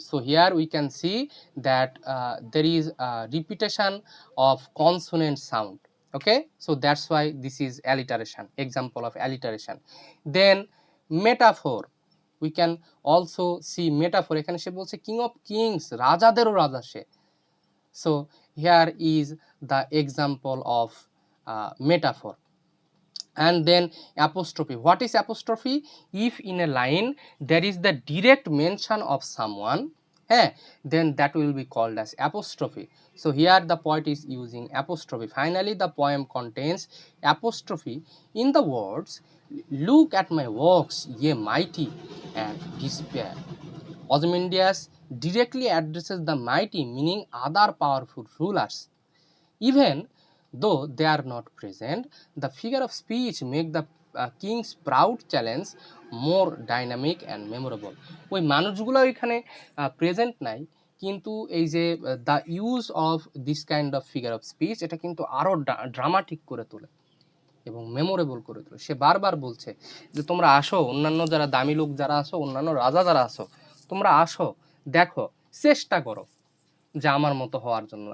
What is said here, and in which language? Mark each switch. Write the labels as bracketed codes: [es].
[en] So here we can see that there is repetition of consonant sound. Okay, so that's why this is alliteration, example of alliteration. Then metaphor, we can also see metaphor. [bn] এখানে সে বলছে [en] king of kings, [bn] রাজাদেরও রাজা সে। [en] So here is the example of metaphor. And then apostrophe. What is apostrophe? If in a line there is the direct mention of someone, then that will be called as apostrophe. So here the poet is using apostrophe. Finally, the poem contains apostrophe in the words, look at my works, ye mighty, and despair. Ozymandias directly addresses the mighty, meaning other powerful rulers. Even though they are not present, the figure of speech make the king's proud challenge more dynamic and memorable. [bn] ওই মানুষগুলো এখানে present নাই, কিন্তু এই যে [en] the use of this kind of figure of speech, [bn] এটা কিন্তু আরও ড্রামাটিক করে তোলে। এবং মেমোরেবল করে তোলো। সে বারবার বলছে যে তোমরা আসো, অন্যান্য যারা দামি লোক যারা আসো, অন্যান্য রাজা যারা আসো, তোমরা আসো, দেখো, চেষ্টা করো যে আমার মতো হওয়ার জন্য।